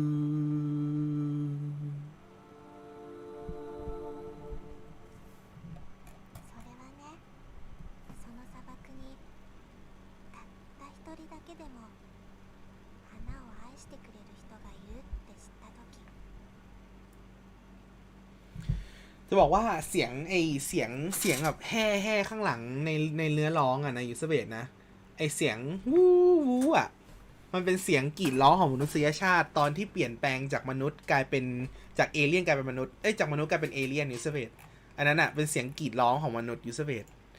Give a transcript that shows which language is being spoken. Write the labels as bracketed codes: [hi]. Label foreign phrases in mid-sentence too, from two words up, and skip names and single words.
[ja] それはね、その砂漠にたった一人だけでも花を愛してくれる人がいるって知った時、 [th] จะบอกว่าเสียงแบบแห่ข้างหลังในเนื้อร้องอะในยูสเบสนะไอเสียงวูวูอะมันเป็นเสียงกรีดร้องของมนุษยชาติตอนที่เปลี่ยนแปลงจากมนุษย์กลายเป็นจากเอเลี่ยนกลายเป็นมนุษย์จากมนุษย์กลายเป็นเอเลี่ยนยูสเบสอันนั้นอะเป็นเสียงกรีดร้องของมนุษย์ยูสเบส